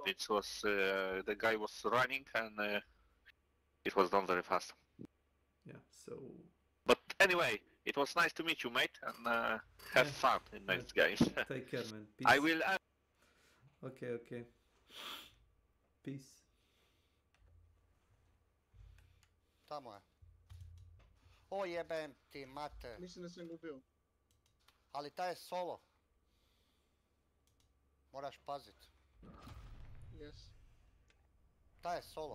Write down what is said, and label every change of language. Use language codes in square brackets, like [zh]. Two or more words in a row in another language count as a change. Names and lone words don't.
[en] It was the guy was running and it was done very fast. Yeah, so. But anyway, it was nice to meet you, mate, and have fun in next games. Take care, man. Peace. I will. Okay. Peace. [hr] Tamo je. O jebem ti mate. Mislim da sam gubio. Ali taj je solo. Moraš pazit. Yes. Taj je solo.